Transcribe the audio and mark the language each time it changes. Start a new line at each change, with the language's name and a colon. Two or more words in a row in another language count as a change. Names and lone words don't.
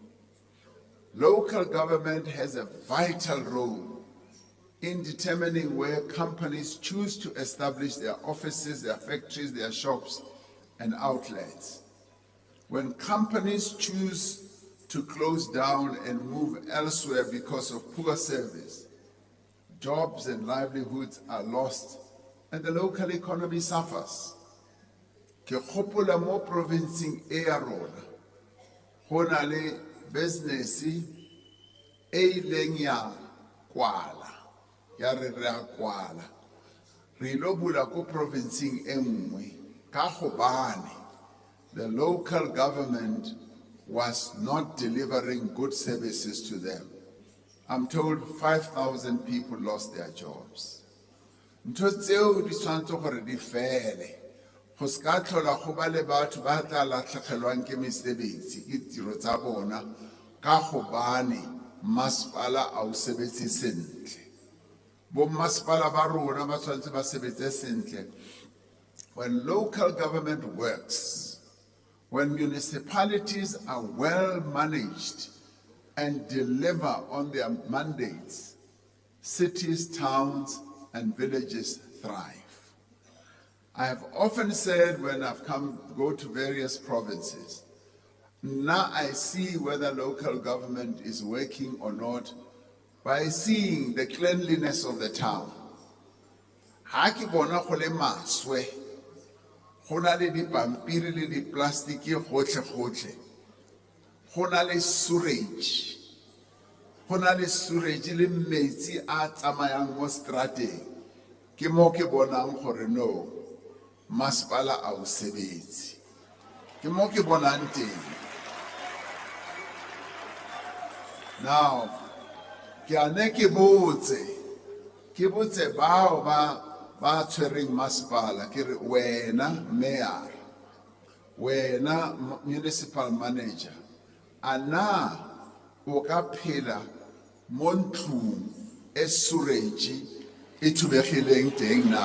English: Local government has a vital role in determining where companies choose to establish their offices, their factories, their shops, and outlets. When companies choose to close down and move elsewhere because of poor service, jobs and livelihoods are lost and the local economy suffers.
Tswana: Ke gopola mo provinceng e ya rona, go na le business e ileng ya kwala, ya re re a kwala. Re lo bula ko provinceng e nngwe ka gobane
English: the local government was not delivering good services to them. I'm told 5,000 people lost their jobs.
Tswana: Ntho tseo di tshwanetse gore di fele. Go ska tlhola go ba le batho ba tla latlhegelwang ke mesebetsi ke tiro tsa bona ka gobane masepala a o sebetse sentle. Bo masepala ba rona ba tshwanetse ba sebetse sentle.
English: When local government works, when municipalities are well managed and deliver on their mandates, cities, towns, and villages thrive. I have often said when I've go to various provinces, now I see whether local government is working or not by seeing the cleanliness of the town.
Tswana: Ha ke bona go le maswe, go na le dipampiri le diplastiki gotlhe-gotlhe, go na le sewage, go na le sewage le metsi a tsamayang mo strateng, ke mo ke bonang gore no, masepala a o sebetse. Ke mo ke bonang teng. Now, ke ane ke botse bao ba tshwereng masepala, ke re wena mayor, wena
English: municipal manager,
Tswana: ana o ka phela mo ntlong e sewage e thubegileng teng na?